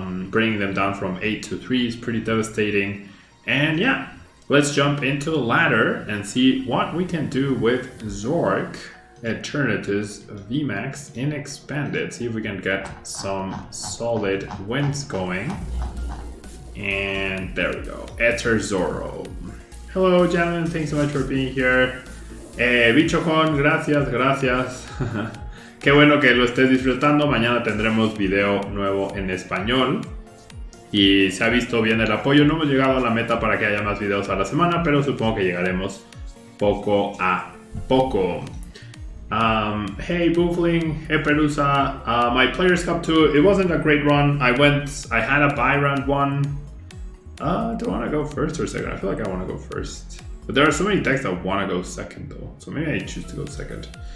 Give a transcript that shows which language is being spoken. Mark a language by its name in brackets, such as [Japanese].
[English] Bringing them down from 8 to 3 is pretty devastating. And yeah, let's jump into the ladder and see what we can do with Zoroark Eternatus VMAX in Expanded. See if we can get some solid wins going. And there we go. Eter Zoro. Hello, gentlemen. Thanks so much for being here. [Spanish] Bichojón, gracias. Qué bueno que lo estés disfrutando. Mañana tendremos video nuevo en español. Y se ha visto bien el apoyo. No hemos llegado a la meta para que haya más videos a la semana, pero supongo que llegaremos poco a poco. [English] Hey Boofling, hey Perusa, my Players Cup 2, it wasn't a great run. I had a bye round 1. Do I want to go first or second? I feel like I want to go first. But there are so many decks that want to go second though, so maybe I choose to go second.